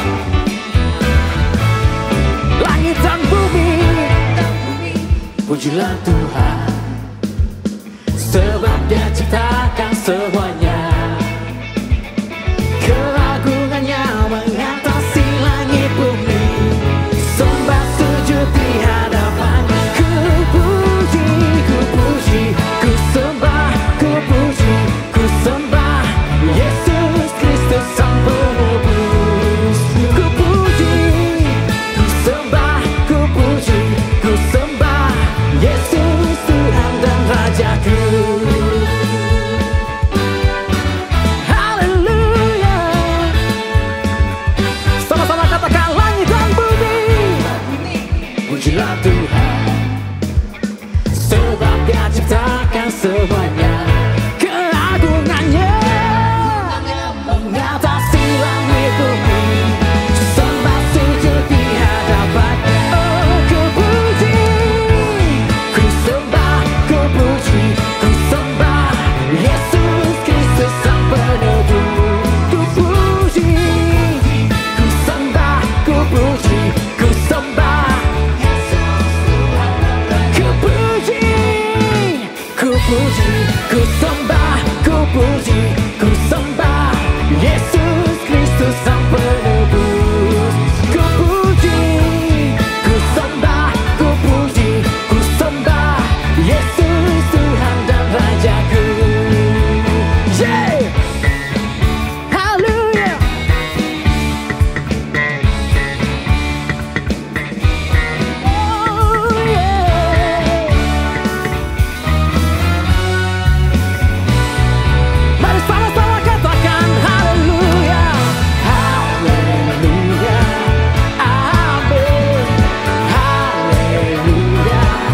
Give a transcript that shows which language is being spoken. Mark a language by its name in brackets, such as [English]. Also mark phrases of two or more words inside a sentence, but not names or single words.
[Indonesian] Langit dan bumi pujilah Tuhan, sebab Dia ciptakan semuanya. Keagungannya mengatasi langit bumi, sembah sujud di hadapannya. Ku puji, ku sembah, ku puji, ku sembah Yesus Kristus Sang Penebus. Ku puji, ku sembah, ku puji, ku sembah Yesus Tuhan dan Rajaku. Haleluya. Sama-sama katakan langit dan bumi, pujilah Tuhan, sebab Dia ciptakan semuanya. Keagungannya mengatasi langit bumi, sembah sujud di hadapannya. Oh, ku puji, ku sembah, ku puji, ku sembah Yesus Kristus Sang Penebus. Ku puji, ku sembah, ku puji, ku sembah. Ku puji, ku puji, ku sembah, ku puji, ku sembah Yesus Kristus Sang Penebus. Ku puji, ku sembah, ku puji, ku sembah Yesus Tuhan dan Rajaku. Yeah! Haleluya. [English] Oh, yeah. [Indonesian] Mari sama-sama katakan haleluya, haleluya, amin, haleluya,